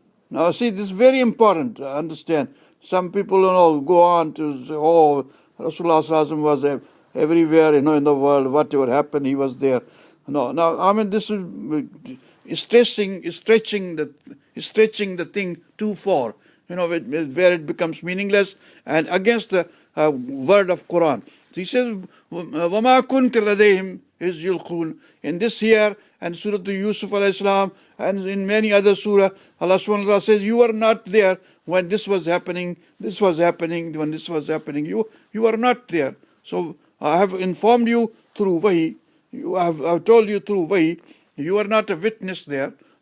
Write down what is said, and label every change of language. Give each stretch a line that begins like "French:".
English: Now see, this is very important to understand. Some people go on to say, oh, Rasulullah Sallallahu Alaihi Wasallam was everywhere, in the world, whatever happened, he was there. No, now, I mean, this is stretching the thing too far, where it becomes meaningless and against the word of Quran.
Arabic: So he says, وَمَا كُنْتَ لَدَيْهِمْ إِذْ يُلْقُونَ.
English: In this here, and Surah to Yusuf alayhi salam, and in many other surah, Allah subhanahu wa ta'ala says, you were not there when this was happening, when this was happening, you are not there. So I have informed you through wahi, I have told you through wahi, you are not a witness there.